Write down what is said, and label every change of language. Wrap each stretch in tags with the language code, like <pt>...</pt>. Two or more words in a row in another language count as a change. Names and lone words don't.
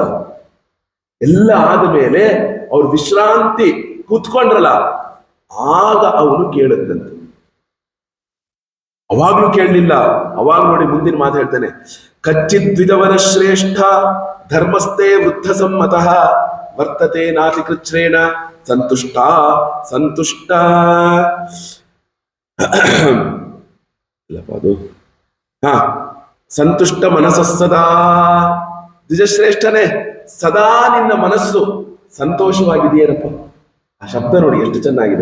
<kn>ಎಲ್ಲ ಆದ ಮೇಲೆ ಅವ್ರು ವಿಶ್ರಾಂತಿ ಕೂತ್ಕೊಂಡ್ರಲ್ಲ, ಆಗ ಅವನು ಕೇಳಿದಂತೆ. ಅವಾಗ್ಲೂ ಕೇಳಲಿಲ್ಲ. ಅವಾಗ ನೋಡಿ ಮುಂದಿನ ಮಾತು ಹೇಳ್ತಾನೆ,</kn> <sa>ಕಚ್ಚಿತ್ ದ್ವಿಜವನ ಶ್ರೇಷ್ಠ ಧರ್ಮಸ್ಥೆ ವೃದ್ಧ ಸಮ್ಮತಃ ವರ್ತತೆ ನಾತಿ ಕೃಚ್ಛ್ರೇಣ ಸಂತುಷ್ಟ ಅದು ಸಂತುಷ್ಟ ಮನಸ್ಸದಾ.</sa> <kn>ದ್ವಿಜಶ್ರೇಷ್ಠನೇ, ಸದಾ ನಿನ್ನ ಮನಸ್ಸು ಸಂತೋಷವಾಗಿದೆಯೇನಪ್ಪ. ಆ ಶಬ್ದ ನೋಡಿ ಎಷ್ಟು ಚೆನ್ನಾಗಿದೆ.</kn>